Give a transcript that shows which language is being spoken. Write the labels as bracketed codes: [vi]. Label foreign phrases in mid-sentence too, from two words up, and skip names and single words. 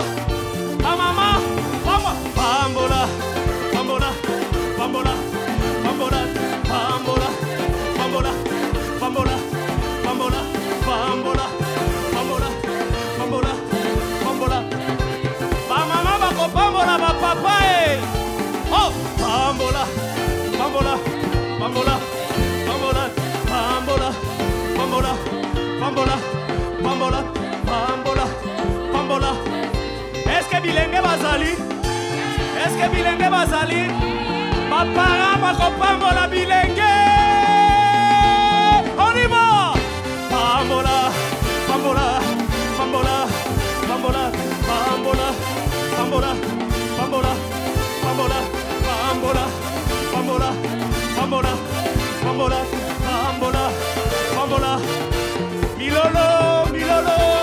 [ln] Ba mama, mama, bambola, bambola, bambola, bambola, bambola, bambola, bambola, bambola, bambola, bambola, bambola, bambola. Ba mama ba ko bambola ba papa eh. Oh, bambola, bambola, bambola, bambola, bambola, bambola, bambola, bambola, bambola, bambola. [fr] Est-ce que [ln] bilenge bazali? [fr] Est-ce que [ln] bilenge bazali? Papa ba ko bambola bilenge. [fr] On y va. [ln] Bambola, bambola, bambola, bambola, bambola, bambola, bambola, bambola, bambola, bambola, bambola, bambola, bambola, bambola, milolo, milolo.